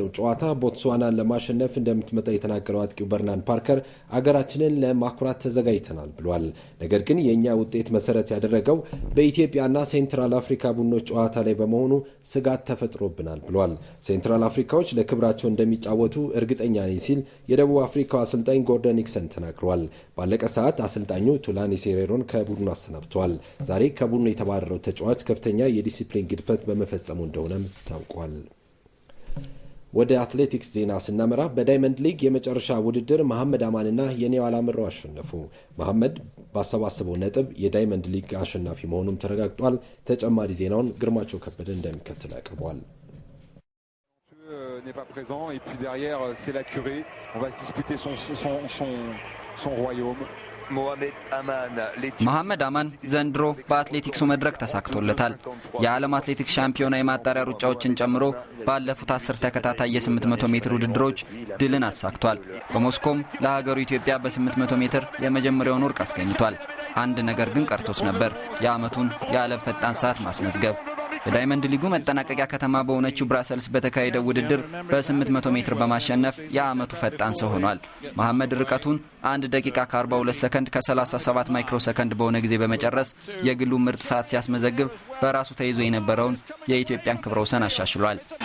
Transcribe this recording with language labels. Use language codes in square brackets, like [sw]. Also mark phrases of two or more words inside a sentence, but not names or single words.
[am] ጨዋታ ቦትስዋናን ለማሸነፍ እንደምትመጣ የተናገረው አጥቂው በርናን ፓርከር አገራችንን ለማኩራት ተዘጋጅተናል ብሏል። ነገር ግን የእኛ ውጤት መሰረት ያደረገው በኢትዮጵያና ሴንትራል አፍሪካ ቡድኖች ጨዋታ ላይ በመሆኑ ስጋት ተፈጥሮብናል ብሏል። ሴንትራል አፍሪካዎች ለክብራቸው እንደሚጫወቱ እርግጠኛ ነኝ ሲል የደቡብ አፍሪካው አሰልጣኝ ጎርደን ኢግሰን ተናግሯል። ባለቀ ሰዓት አሰልጣኙ ቱላኒ ሴሬሮን ከቡድኑ አሰናብተዋል። ዛሬ ከቡድኑ የተባረረው ተጫዋች ከፍተኛ የዲሲፕሊን ግድፈት በመፈጸሙ እንደሆነም ታውቋል። ወደ አትሌቲክስ ዜና ስናመራ በዳይመንድ ሊግ የመጨረሻ ውድድር መሐመድ አማንና የኔው አላምረው አሸነፉ። መሐመድ ባሰባሰበው ነጥብ የዳይመንድ ሊግ አሸናፊ መሆኑም ተረጋግጧል። ተጨማሪ ዜናውን ግርማቸው ከበደ እንደሚከተል ያቀርበዋል። [fr] n'est pas présent et puis derrière c'est la Curée, on va se disputer son royaume. [am] መሐመድ አማን ዘንድሮ በአትሌቲክሱ መድረክ ተሳክቶለታል። የዓለም አትሌቲክስ ሻምፒዮና የማጣሪያ ሩጫዎችን ጨምሮ ባለፉት 10 ተከታታይ የ800 ሜትር ውድድሮች ድልን አሳክቷል። በሞስኮም ለሀገሩ ኢትዮጵያ በ800 ሜትር የመጀመሪያውን ወርቅ አስገኝቷል። አንድ ነገር ግን ቀርቶት ነበር፣ የዓመቱን የዓለም ፈጣን ሰዓት ማስመዝገብ። የዳይመንድ ሊጉ መጠናቀቂያ ከተማ በሆነችው ብራሰልስ በተካሄደው ውድድር በ800 ሜትር በማሸነፍ የዓመቱ ፈጣን ሰው ሆኗል። መሐመድ ርቀቱን 1 ደቂቃ ከ42 ሰከንድ ከ37 ማይክሮ ሰከንድ በሆነ ጊዜ በመጨረስ የግሉ ምርጥ ሰዓት ሲያስመዘግብ በራሱ ተይዞ የነበረውን የኢትዮጵያን ክብረ ወሰን አሻሽሏል።